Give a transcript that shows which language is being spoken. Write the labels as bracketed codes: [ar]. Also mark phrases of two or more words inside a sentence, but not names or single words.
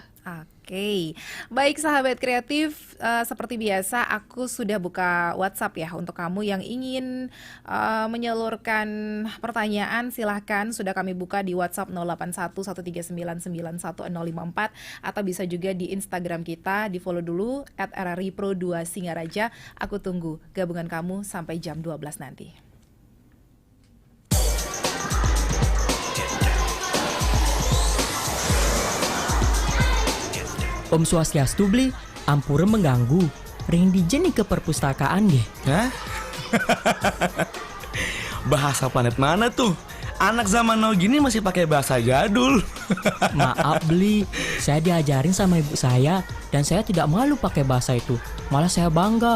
[id] Oke, baik sahabat kreatif, seperti biasa aku sudah buka WhatsApp ya untuk kamu yang ingin menyalurkan pertanyaan. Silahkan, sudah kami buka di WhatsApp 081139911054 atau bisa juga di Instagram kita, di follow dulu @RRI_Pro2 Singaraja. Aku tunggu gabungan kamu sampai jam 12 nanti. [ban] Om Swastiastu beli, ampura mengganggu. Ring dijen ke perpustakaan deh. [id] Hah? Bahasa planet mana tuh? Anak zaman now gini masih pakai bahasa jadul. Maaf beli, saya diajarin sama ibu saya dan saya tidak malu pakai bahasa itu. Malah saya bangga.